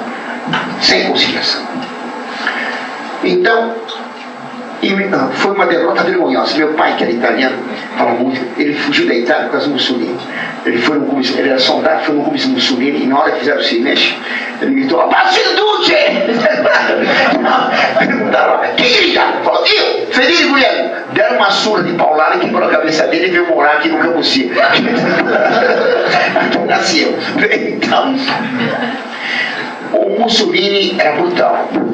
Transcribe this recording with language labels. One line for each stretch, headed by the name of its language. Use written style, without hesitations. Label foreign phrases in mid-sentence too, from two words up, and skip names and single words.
Portuguese: Sem conciliação. Então, foi uma derrota vergonhosa. Meu pai, que era italiano, fala muito, ele fugiu da Itália por causa do Mussolini. Ele era soldado, foi no comício do Mussolini, e na hora que fizeram o silêncio, ele gritou:
Italian: "Abbasso il duce!"
Portuguese: Perguntaram: "Quem grita?" Falou: "Eu, Federico Guglielmo." deram uma surra de paulada, quebrou a cabeça dele e veio morar aqui no Cambuci. Aqui nasceu. Então, o Mussolini era brutal.